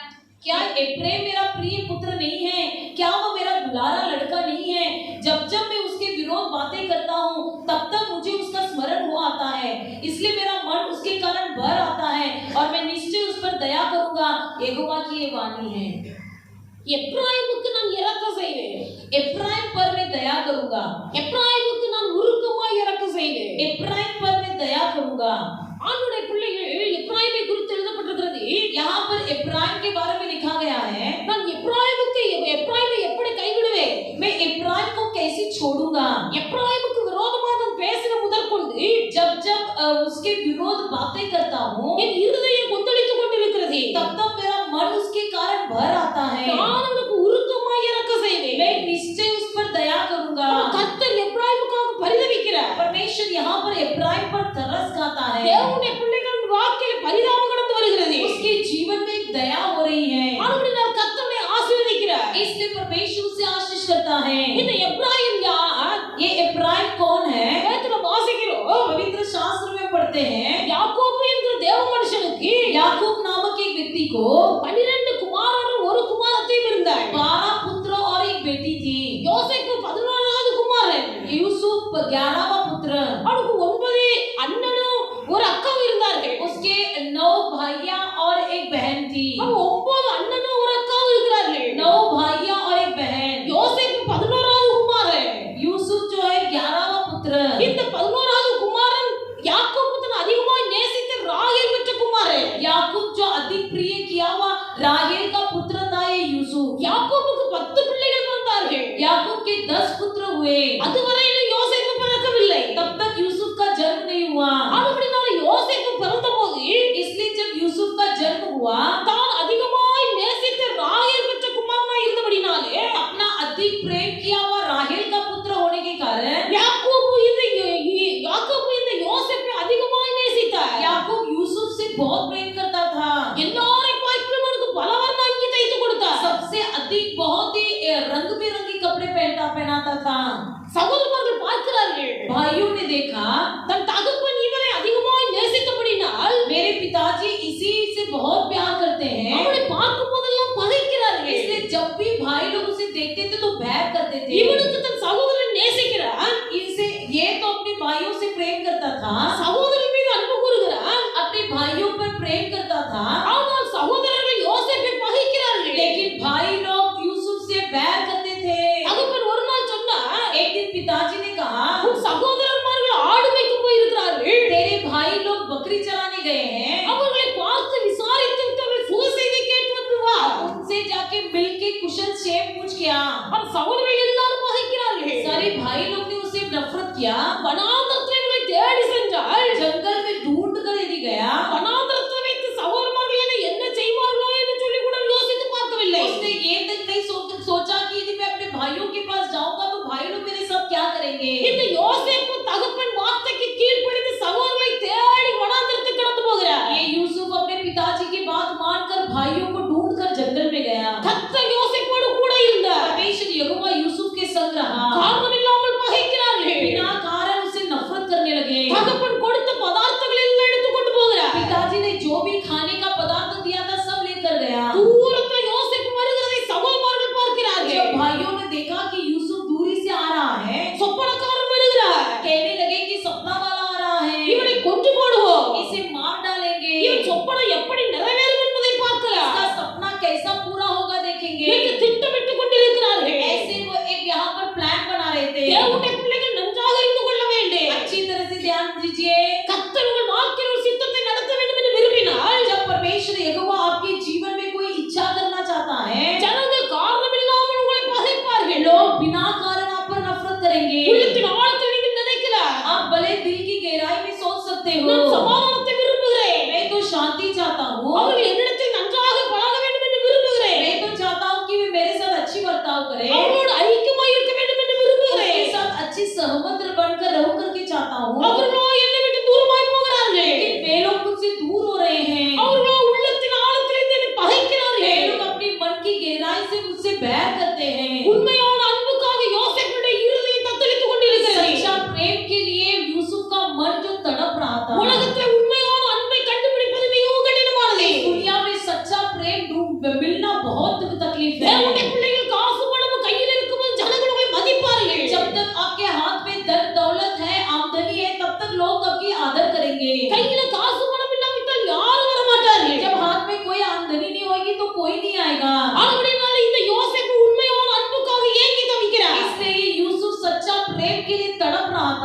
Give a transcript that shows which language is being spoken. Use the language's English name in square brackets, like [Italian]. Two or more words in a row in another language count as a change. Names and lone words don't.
[Hindi] क्या एफ्रेम मेरा प्रिय पुत्र नहीं है? क्या वो मेरा दुलारा लड़का नहीं है? जब जब मैं उसके विरोध बातें करता हूँ, तब तक मुझे उसका स्मरण हो आता है, इसलिए मेरा मन उसके कारण भर आता है और मैं निश्चय उस पर दया करूंगा। यहोवा की ये वाणी है। [Tamil] எப்ராயிமுக்கு நான் இரக்கம் செய்வேன். [Hindi] एफ्राइम पर मैं दया करूंगा। [Tamil] எப்ராயிமுக்கு நான் உருக்கமாய் இரக்கம் செய்வேன். [Hindi] एफ्राइम पर मैं दया करूंगा। [Tamil] ஆண்டுடைய பிள்ளைகள் எப்ராயிமை குறித்து எழுதப்பட்டிருக்கிறது. [Hindi] यहाँ पर एफ्राइम के बारे में लिखा गया है, [Tamil] நான் எப்ராயிமை எப்படி கைவிடுவேன்? [Hindi] मैं एफ्राइम को कैसे छोड़ूंगा? [Tamil] எப்ராயிமுக்கு விரோதமாக நான் பேசின முதற்கொண்டு [Hindi] जब जब उसके विरोध बातें करता हूँ, [Tamil] என் இருதயம் கொந்தளித்துக் கொண்டிருக்கிறது. [Hindi] तब तब मेरा मन उसके कारण भर आता है। [Tamil] நான் அவனுக்கு உருக்கமாய் இரக்கம் செய்வேன். [Hindi] मैं निश्चय उस पर दया करूंगा। [Tamil] கர்த்தர் எப்ராயிமுக்காக பரிதவிக்கிறார். [Hindi] परमेश्वर यहाँ पर एफ्राइम पर तरस खाता है। [Tamil] தேவனுடைய பிள்ளைகளின் வாழ்க்கையில் பரிதாபம் கடந்து வருகிறது. [Hindi] उसके जीवन में एक दया हो रही है, [Tamil] ஆனபடியால் கர்த்தரை ஆசீர்வதிக்கிறார். [Hindi] इसलिए परमेश्वर उसे आशीष करता है। [Tamil] இந்த எப்ராயிம் யார்? [Hindi] ये एफ्राइम कौन है? [Tamil] வேதத்துல வாசிக்கிறோம். [Hindi] पवित्र शास्त्र में पढ़ते हैं, [Tamil] யாக்கோபு என்கிற தேவ மனுஷனுக்கு [Hindi] याकूब नामक एक व्यक्ति को [Tamil] 12 குமாரரும் ஒரு குமாரத்தையும் இருந்தார். [Hindi] 12 पुत्र और एक बेटी थी। [Tamil] யோசேப்பு 11வது குமாரன். [Hindi] यूसुफ 11वां पुत्र। [Tamil] அவனுக்கு 9 அண்ணனும் ஒரு அக்காவும் இருந்தார்கள். [Hindi] उसके 9 भाइयां और एक बहन थी। [Tamil] அவன் 9 அண்ணனும் ஒரு அக்காவும் இருக்கிறார்கள். [Hindi] 9 भाइयां और एक बहन। [Tamil] யோசேப்பு 11வது குமாரன். [Hindi] यूसुफ जो है 11वां पुत्र। [Tamil] இந்த 11வது குமாரன் யாக்கோபு தன் அதிகமாய் நேசித்த ராகேல் பெற்ற குமாரன். [Hindi] याकूब जो अधिक प्रिय किया हुआ राहेल का पुत्र था ये यूसुफ। [Tamil] யாக்கோபுக்கு 10 பிள்ளைகள் பிறந்தார்கள். [Hindi] याकूब के 10 पुत्र हुए। [Tamil] அதுவரையிலும் யோசேப்பு பிறக்கவில்லை. [Hindi] तब तक यूसुफ का जन्म नहीं हुआ। [Tamil] ஆனபடியால் யோசேப்பு பிறந்தபோது [Hindi] इसलिए जब यूसुफ का जन्म हुआ, [Tamil] தான் அதிகமாய் நேசித்த ராகேல் பெற்ற குமாரனாய் இருந்தபடினாலே [Hindi] अपना अधिक प्रेम किया हुआ राहेल का पुत्र होने के कारण [Tamil] யாக்கோபு இந்த யோசேப்பை அதிகமாய் நேசித்தார். [Hindi] याकूब यूसुफ से बहुत प्रेम करता था। [Tamil] எல்லாரையும் பார்க்கும் அவனுக்கு பலவர்ண அங்கி தைத்து கொடுத்தார். [Hindi] सबसे अधिक बहुत ही रंग बिरंगी कपड़े पहनाता था। [Tamil] சகோதரர்கள் பார்க்கிறார்கள். [Hindi] भाइयों ने देखा, [Tamil] தன் தகப்பன் இவனை அதிகமாய் நேசித்தபடினால் [Hindi] मेरे पिताजी इसी से बहुत प्यार करते हैं, [Tamil] அவனை பார்க்கும் போதெல்லாம் பகைக்கிறார்கள். [Hindi] इसलिए जब भी भाई लोग उसे देखते थे तो बैर करते थे। [Tamil] இவனுக்கு தன் சகோதரன் நேசிக்கிறான். [Hindi] इनसे ये तो अपने भाइयों से प्रेम करता था, [Tamil] சகோதரன் மீது அன்பு கூறுகிறான். [Hindi] अपने भाइयों पर प्रेम करता था, [Tamil] ஆனால் சகோதரர்கள் யோசேப்பை பகைக்கிறார்கள். [Hindi] लेकिन भाई लोग यूसुफ से बैर करते थे। [Tamil] தகப்பன் ஒரு நாள் சொன்னார், [Hindi] एक दिन पिताजी ने कहा, [Tamil] உன் சகோதரன்மார்கள் ஆடு மேய்க்க போயிருக்கிறார்கள். [Hindi] तेरे भाई लोग बकरी चराने गए हैं, [Tamil] அவர்களை பார்த்து விசாரித்து விட்டு அவர்கள் சுக செய்தி கேட்டு வந்து வா. [Hindi] उनसे जाके मिल के कुशल क्षेम पूछ किया। [Tamil] அவன் சகோதரர்கள் எல்லாரும் பகைக்கிறார்கள். [Hindi] सारे भाई लोग ने उसे नफरत किया। [Tamil] வனாந்தரத்தில் இவர்களை தேடி சென்றால் [Hindi] जंगल में ढूंढ कर यदि गया, [Tamil] வனாந்தரத்தில் வைத்து சகோதரமார்கள் என்ன செய்வார்களோ என்று சொல்லி கூட யோசித்து பார்க்கவில்லை. [Hindi] उसने ये तक नहीं सोचा कि यदि मैं अपने भाइयों के पास जाऊंगा तो भाई लोग मेरे साथ क्या करेंगे। [Tamil] இந்த யோசேப்பு தகப்பன் வார்த்தைக்கு கீழ்ப்படிந்து சகோதரர்களை தேடி வனாந்தரத்துக்கு கடந்து போகிறார். [Hindi] ये यूसुफ अपने पिताजी की बात मानकर भाइयों को ढूंढ कर जंगल में गया। [Tamil] கர்த்தர் யோசேப்போடு கூட இருந்தார். [Hindi] परमेश्वर यहोवा यूसुफ के संग रहा। [Tamil] காரணம் இல்லாமல் பகைக்கிறார்கள். [Hindi] बिना कारण उसे नफरत करने लगे। [Tamil] தகப்பன் கொடுத்த பதார்த்தங்களை எல்லாம் எடுத்து கொண்டு போகிறார். [Hindi] पिताजी ने जो भी खाने का पदार्थ दिया था सब लेकर गया। [Tamil] தூரத்தில் யோசேப்பு வருகிறதை சகோதரர்கள் பார்க்கிறார்கள். [Hindi] जब भाइयों ने देखा कि यूसुफ दूरी से आ रहा है, [Tamil] சொப்பனக்காரன் வருகிறார். [Hindi] कहने लगे कि सपना वाला आ रहा है, [Tamil] இவனை கொன்று போடுவோம். [Hindi] इसे मार डालेंगे, [Tamil] இவன் சொப்பனம் எப்படி நிறைவேறும் என்பதை பார்க்கலாம். [Hindi] इसका सपना कैसा पूरा होगा देखेंगे। [Tamil] என்று திட்டமிட்டுக் கொண்டிருக்கிறார்கள். [Hindi] ऐसे वो एक यहाँ पर प्लान बना रहे थे। [Tamil] தேவனுடைய பிள்ளைகள் நன்றாக அறிந்து கொள்ள வேண்டும். [Hindi] अच्छी तरह से ध्यान दीजिए। [Tamil] கர்த்தர் உங்கள் வாழ்க்கையில் ஒரு சித்தத்தை நடத்த வேண்டும் என்று விரும்பினால் [Hindi] जब परमेश्वर यहोवा आपके जीवन में कोई इच्छा करना चाहता है, [Tamil] ஜனங்கள் காரணமில்லாமல் உங்களை பகைப்பார்கள். [Hindi] लोग बिना कारण आप पर नफरत करेंगे। [Tamil] உள்ளத்தின் ஆழத்தில் நீங்கள் நினைக்கலாம், [Hindi] आप भले दिल की गहराई में सोच सकते हो, [Tamil] நான் சமாதானத்தை விரும்புகிறேன், [Hindi] मैं तो शांति चाहता हूँ, [Tamil] அவர்கள் என்னிடத்தில் நன்றாக பழக வேண்டும் என்று விரும்புகிறேன், [Hindi] मैं तो चाहता हूँ कि वे मेरे साथ अच्छी बर्ताव करें, [Tamil] அவர்களோடு ஐக்கியமாய் இருக்க வேண்டும் என்று [Hindi] उसके [Tamil] விரும்புகிறேன். [Hindi] साथ अच्छी सहमत बनकर रहूं करके चाहता हूँ, [Tamil] அவர்களோ என்னை விட்டு தூரமாய் போகிறார்கள். [Hindi] लेकिन वे लोग मुझसे दूर हो रहे हैं, [Tamil] அவர்களோ உள்ளத்தின் ஆழத்திலிருந்து என்னை [Hindi] वे [Tamil] பகைக்கிறார்கள். [Hindi] लोग अपनी मन की गहराई से मुझसे बैर करते हैं। [Tamil] உண்மையான அன்புக்காக யோசேப்புடைய இருதயம் தத்தளித்துக் கொண்டிருக்கிறது. [Hindi] सच्चा प्रेम के लिए यूसुफ का मन जो तड़प रहा था, [Tamil] உலகத்தில் உண்மையான அன்பை கண்டுபிடிப்பது மிகவும் கடினமானது. [Hindi] दुनिया में सच्चा प्रेम मिलना बहुत तकलीफ है। [Tamil] தேவனுடைய பிள்ளைகள் காசு பணம் கையில் இருக்கும்போது ஜனங்கள் உங்களை மதிப்பார்கள். [Hindi] जब तक आपके हाथ में धन दौलत है, आमदनी है, तब तक लोग आपकी आदर करेंगे। [Tamil] கையில காசு பணம் இல்லாவிட்டால் யாரும் வர மாட்டார்கள். [Hindi] जब हाथ में कोई आमदनी नहीं होगी तो कोई नहीं आएगा। [Tamil] ஆனபடியால் இந்த யோசேப்பு உண்மையான அன்புக்காக ஏங்கி தவிக்கிறார். [Hindi] इसलिए यूसुफ सच्चा प्रेम के लिए तड़प रहा था।